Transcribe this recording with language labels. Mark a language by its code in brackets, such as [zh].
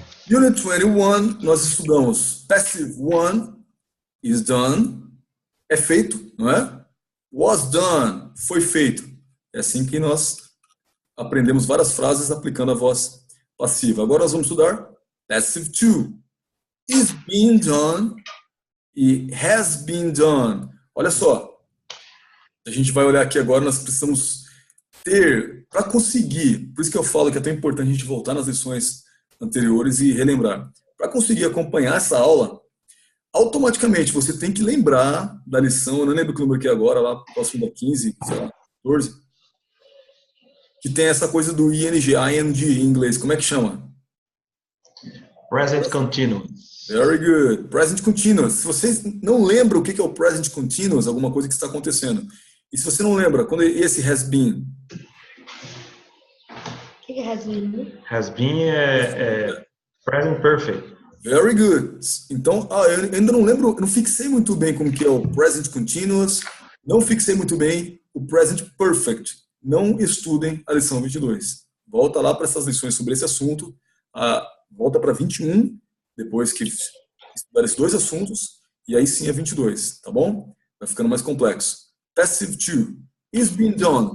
[en] Unit 21, [pt] nós estudamos [en] Passive 1 is done. [pt] É feito, não é? [en] Was done, [pt] foi feito. É assim que nós aprendemos várias frases aplicando a voz passiva. Agora nós vamos estudar Passive 2. [en] Is being done e has been done. [pt] Olha só, a gente vai olhar aqui agora, nós precisamos ter, para conseguir, por isso que eu falo que é tão importante a gente voltar nas lições anteriores e relembrar. Para conseguir acompanhar essa aula, automaticamente você tem que lembrar da lição, eu não lembro que número que é agora, lá próximo da 15, sei lá, 14, que tem essa coisa do ing, ing em inglês, como é que chama? [en] Present continuous. Very good. Present continuous. [pt] Se você não lembra o que é o present continuous, alguma coisa que está acontecendo. E se você não lembra, quando esse has been? O que é has been? [en] Has been present perfect. Very good. [pt] Então, eu ainda não lembro, eu não fixei muito bem como que é o present continuous, não fixei muito bem o present perfect. Não estudem a lição 22. Volta lá para essas lições sobre esse assunto, volta para 21, depois que estudar esses dois assuntos, e aí sim é 22, tá bom? Vai ficando mais complexo. Passive 2. [en] Is being done.